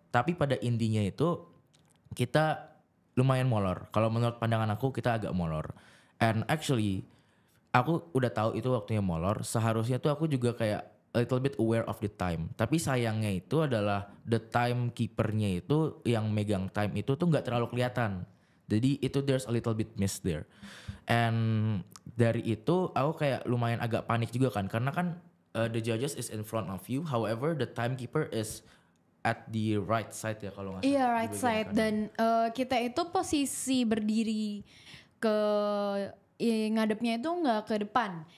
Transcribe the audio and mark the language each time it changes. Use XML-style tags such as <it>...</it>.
<id>Tapi pada intinya itu kita lumayan molor. Kalau menurut pandangan aku kita agak molor. And actually aku udah tahu itu waktunya molor. Seharusnya tuh aku juga kayak a little bit aware of the time. Tapi sayangnya itu adalah the timekeepernya itu yang megang time itu tuh nggak terlalu kelihatan.</id> <en>Jadi itu there's a little bit miss there.</en> <id>And dari itu aku kayak lumayan agak panik juga kan.</id> <en>Karena kan the judges is in front of you. However the timekeeper is at the right side ya kalau nggak salah. Iya, right side.</en> <id>Dan kita itu posisi berdiri ke ngadepnya itu nggak ke depan.</id>